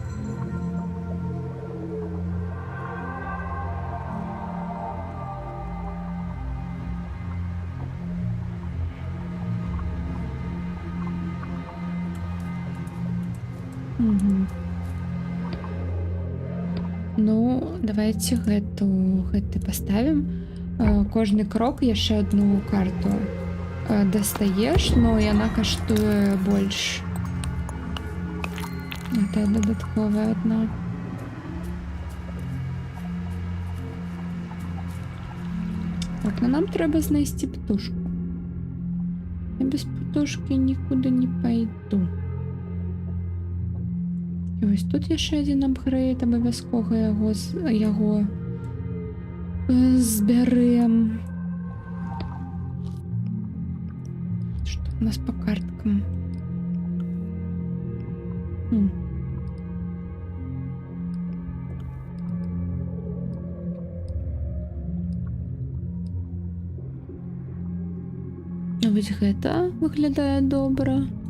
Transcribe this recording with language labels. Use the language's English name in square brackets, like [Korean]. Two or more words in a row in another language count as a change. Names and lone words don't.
[Belarusian] Угу. Ну, давайте гэты паставім. Кожны крок яшчэ одну карту дастаеш, но яна каштуе больш. [Russian] Это додатковая одна. [Belarusian] Так, ну нам трэба знайсці птушку. Я без птушки нікуди не пойду. І ось тут яшчэ адзін апгрейд, абавязкова яго збярэм. Што у нас по карткам? Вось гэта выглядае добра.